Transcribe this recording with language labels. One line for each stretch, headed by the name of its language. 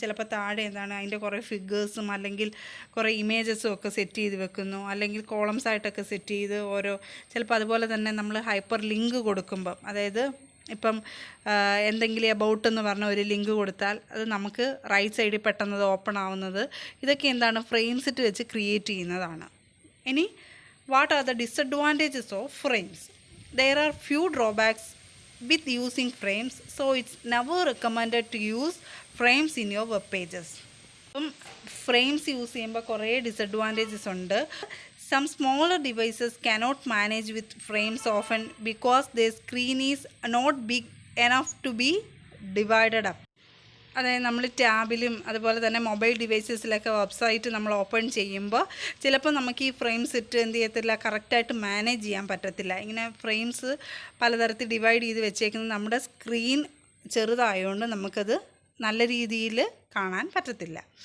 Malayalam: ചിലപ്പോൾ താഴെ അതിൻ്റെ കുറേ ഫിഗേഴ്സും അല്ലെങ്കിൽ കുറേ ഇമേജസും ഒക്കെ സെറ്റ് ചെയ്ത് വെക്കുന്നു, അല്ലെങ്കിൽ കോളംസ് ആയിട്ടൊക്കെ സെറ്റ് ചെയ്ത് ചിലപ്പോൾ അതുപോലെ തന്നെ നമ്മൾ ഹൈപ്പർ ലിങ്ക് കൊടുക്കുമ്പം, അതായത് ഇപ്പം എന്തെങ്കിലും എബൌട്ട് എന്ന് പറഞ്ഞ ഒരു ലിങ്ക് കൊടുത്താൽ അത് നമുക്ക് റൈറ്റ് സൈഡിൽ പെട്ടെന്ന് ഓപ്പൺ ആവുന്നത്, ഇതൊക്കെ ഫ്രെയിം സെറ്റ് വെച്ച് ക്രിയേറ്റ് ചെയ്യുന്നതാണ്. ഇനി
English: What are the disadvantages of frames? There are few drawbacks with using frames, so it's never recommended to use frames in your web pages.
Malayalam: അപ്പം ഫ്രെയിംസ് യൂസ് ചെയ്യുമ്പോൾ കുറേ ഡിസഡ്വാൻറ്റേജസ് ഉണ്ട്.
English: Some smaller devices cannot manage with frames often because their screen is not big enough to be divided up.
Malayalam: അതായത് നമ്മൾ ടാബിലും അതുപോലെ തന്നെ mobile ഡിവൈസസിലൊക്കെ website നമ്മൾ open ചെയ്യുമ്പോൾ ചിലപ്പോൾ നമുക്ക് ഈ ഫ്രെയിം സെറ്റ് എന്ത് ചെയ്യത്തില്ല, കറക്റ്റായിട്ട് മാനേജ് ചെയ്യാൻ പറ്റത്തില്ല. ഇങ്ങനെ ഫ്രെയിംസ് പലതരത്തിൽ ഡിവൈഡ് ചെയ്ത് വെച്ചേക്കുന്നത് നമ്മുടെ സ്ക്രീൻ ചെറുതായതുകൊണ്ട് നമുക്കത് നല്ല രീതിയിൽ കാണാൻ പറ്റത്തില്ല.